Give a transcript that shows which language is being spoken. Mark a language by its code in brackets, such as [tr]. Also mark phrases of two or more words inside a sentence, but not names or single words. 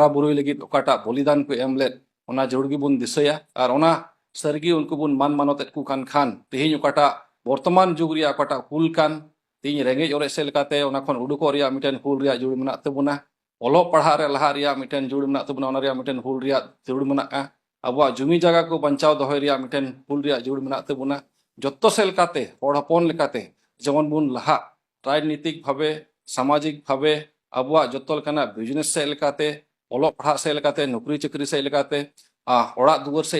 [sat] ᱵᱩᱨᱩᱭ ᱞᱟᱹᱜᱤᱫ ᱚᱠᱟᱴᱟᱜ ᱵᱚᱞᱤᱫᱟᱱ ᱠᱚ ᱮᱢ ᱞᱮᱫ ᱚᱱᱟ ᱡᱟᱹᱨᱩᱲ ᱜᱮᱵᱚᱱ ᱫᱤᱥᱟᱹᱭᱟ ᱟᱨ ᱚᱱᱟ ᱥᱟᱹᱨᱤᱜᱮ ᱩᱱᱠᱩ ᱵᱚᱱ ᱢᱟᱱ ᱢᱟᱱᱚᱛᱮᱫ ᱠᱚ ᱠᱷᱟᱱ ᱛᱮᱦᱮᱧ ᱚᱠᱟᱴᱟᱜ ᱵᱚᱨᱛᱚᱢᱟᱱ ᱡᱩᱜᱽ ᱨᱮᱭᱟᱜ ᱚᱠᱟᱴᱟᱜ ᱦᱩᱞ ᱠᱟᱱ ᱛᱮᱦᱮᱧ ᱨᱮᱸᱜᱮᱡ ᱚᱨᱮᱡ ᱥᱮᱫ ᱞᱮᱠᱟᱛᱮ ᱚᱱᱟ ᱠᱷᱚᱱ ᱩᱰᱩᱠᱚᱜ ᱨᱮᱭᱟᱜ ᱢᱤᱫᱴᱮᱱ ᱦᱩᱞ ᱨᱮᱭᱟᱜ ᱡᱩᱲ ᱢᱮᱱᱟᱜ ᱛᱟᱵᱚᱱᱟ ᱚᱞᱚᱜ ᱯᱟᱲᱦᱟᱜ ᱨᱮ ᱞᱟᱦᱟ ᱨᱮᱭᱟᱜ ᱢᱤᱫᱴᱮᱱ ᱡᱩᱲ ᱢᱮᱱᱟᱜ ᱛᱟᱵᱚᱱᱟ ᱚᱱᱟ ᱨᱮᱭᱟᱜ ᱢᱤᱫᱴᱮᱱ ᱦᱩᱞ ᱨᱮᱭᱟᱜ ᱡᱩᱲ ᱢᱮᱱᱟᱜᱼᱟ ᱟᱵᱚᱣᱟᱜ ᱡᱩᱢᱤ ᱡᱟᱭᱜᱟ ᱠᱚ ᱵᱟᱧᱪᱟᱣ ᱫᱚᱦᱚᱭ ᱨᱮᱭᱟᱜ ᱢᱤᱫᱴᱮᱱ ᱦᱩᱞ ᱨᱮᱭᱟᱜ ᱡᱩᱲ ᱢᱮᱱᱟᱜ ᱛᱟᱵᱚᱱᱟ ᱡᱚᱛᱚ ᱥᱮᱫ ᱞᱮᱠᱟᱛᱮ ᱦᱚᱲ ᱦᱚᱯᱚᱱ ᱞᱮᱠᱟᱛᱮ ᱡᱮᱢᱚᱱ ᱵᱚᱱ ᱞᱟᱦᱟ [bn] রাজনীতিক ভাবে সামাজিক ভাবে [sat] আবুয়া যত লেকানা বিজনেস সে লেকাতে অলক পড়া সে লেকাতে নকরি চাকরি সে লেকাতে অড়াক দুয়ার সে